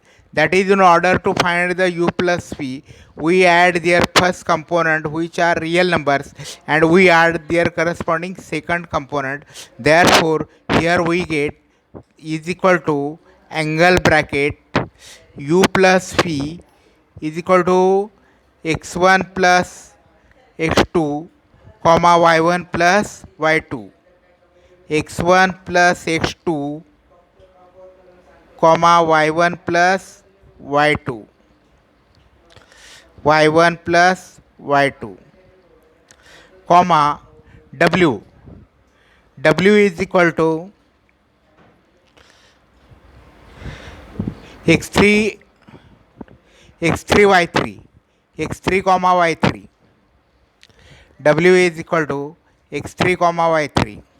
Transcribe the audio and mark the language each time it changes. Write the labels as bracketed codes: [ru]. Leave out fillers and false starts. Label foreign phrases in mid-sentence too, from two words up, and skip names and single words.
[en] That is, in order to find the u plus v, we add their first component, which are real numbers, and we add their corresponding second component. Therefore, here we get is equal to angle bracket u plus v is equal to x1 plus x2 comma y1 plus y2, x1 plus x2 comma y1 plus y2, y1 plus y2 comma w, w is equal to x3 y3, x3 comma y3, w is equal to x3 comma y3,